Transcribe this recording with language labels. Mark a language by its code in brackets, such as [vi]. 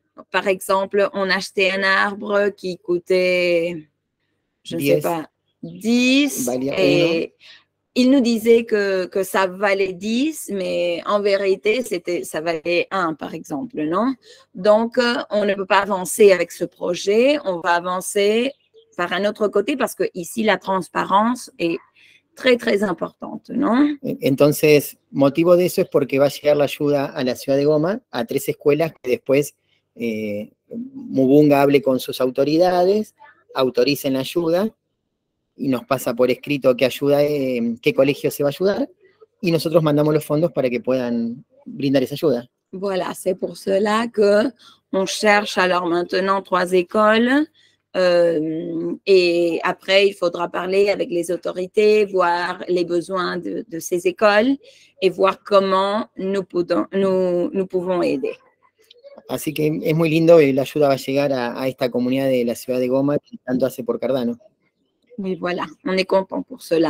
[fr] Par exemple, on achetait un arbre qui coûtait, je ne sais pas, 10 et il nous disait que ça valait 10, mais en vérité, ça valait 1, par exemple, non? Donc, on ne peut pas avancer avec ce projet, on va avancer par un autre côté parce que ici, la transparence est très, très importante, ¿no? [es] Entonces, motivo de eso es porque va a llegar la ayuda a la ciudad de Goma, a 3 escuelas que después Mupunga hable con sus autoridades, autoricen la ayuda y nos pasa por escrito qué colegio se va a ayudar y nosotros mandamos los fondos para que puedan brindar esa ayuda. [fr] Voilà, c'est pour cela qu'on cherche alors maintenant 3 écoles et après il faudra parler avec les autorités, voir les besoins de ces écoles et voir comment nous pouvons aider. [es] Así que es muy lindo y la ayuda va a llegar a esta comunidad de la ciudad de Goma que tanto hace por Cardano. [fr] Oui, voilà, on est content pour cela.